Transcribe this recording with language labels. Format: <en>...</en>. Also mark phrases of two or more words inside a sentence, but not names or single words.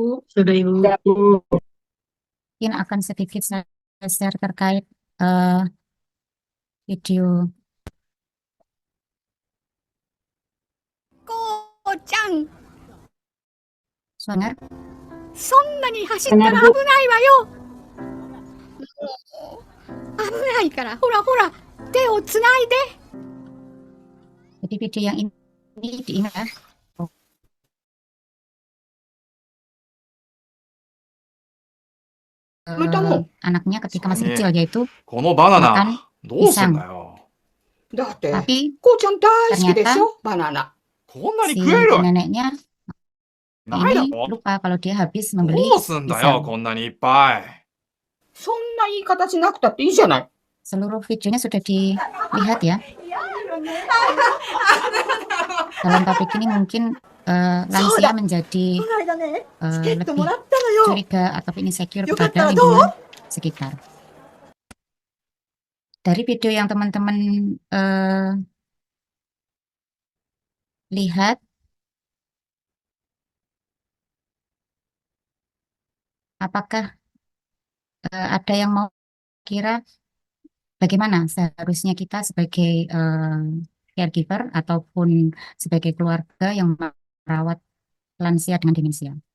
<id>Sudah, Ibu. Mungkin akan sedikit saya share terkait video. Suara?</id> <ja>そんなに走ったら</ja> <id>Benar, Bu.</id> <ja>危ないわよ。危ないから、ほらほら、手をつないで。</ja> <id>Jadi video yang ini diingat ya. Anaknya ketika masih kecil yaitu</id> <ja>このバナ</ja> <id>makan</id> <ja>ナ、どうすん</ja> <id>pisang.</id> <ja>だよ。だって、</ja> <id>Tapi</id> <ja>こうちゃん大好きでし</ja> <id>ternyata</id> <ja>ょ、バナナ。こんなに</ja> <id>si</id> <ja>食える</ja> <id>neneknya</id> <ja>ないだ</ja> <id>ini</id> <ja>ろ。</ja> <id>lupa kalau dia habis membeli</id> <ja>どうすんだよ、</ja> <id>pisang.</id> <ja>こんなにいっぱい。そんな言い方しなくたっていいじゃない。</ja> <id>Seluruh videonya sudah dilihat ya. Dalam topik ini mungkin lansia menjadi</id> <ja>この間ね、チケット</ja> <id>lebih</id> <ja>もらったのよ。</ja> <id>curiga ataupun insecure</id> <ja>よかった</ja> <id>kepada</id> <ja>らどう？</ja> <id>lingkungan sekitar. Dari video yang teman-teman lihat, apakah ada yang mau kira bagaimana seharusnya kita sebagai caregiver ataupun sebagai keluarga yang merawat lansia dengan demensia?</id>